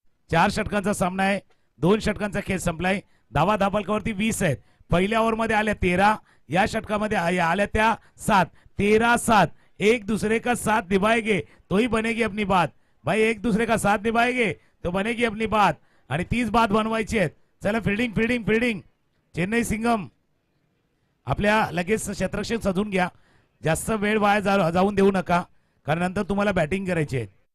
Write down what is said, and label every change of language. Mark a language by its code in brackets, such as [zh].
[mr] चार षटकांचा सामना आहे. 2 षटकांचा खेळ संपलाय. धावा धावफलकावरती 20 आहेत. पहिल्या ओव्हरमध्ये आल्या 13, या षटकामध्ये आल्या त्या 7. [hi] 13-7 एक दूसरे का साथ निभाएंगे तो ही बनेगी अपनी बात. भाई एक दूसरे का साथ निभाएंगे तो बनेगी अपनी बात. [mr] आणि तीच बात बनवायची आहे. चला fielding fielding fielding. Chennai Singam आपल्या लगेच क्षेत्ररक्षक सजून घ्या. जास्त वेळ वाया जाऊन देऊ नका, कारण नंतर तुम्हाला बॅटिंग करायची आहे.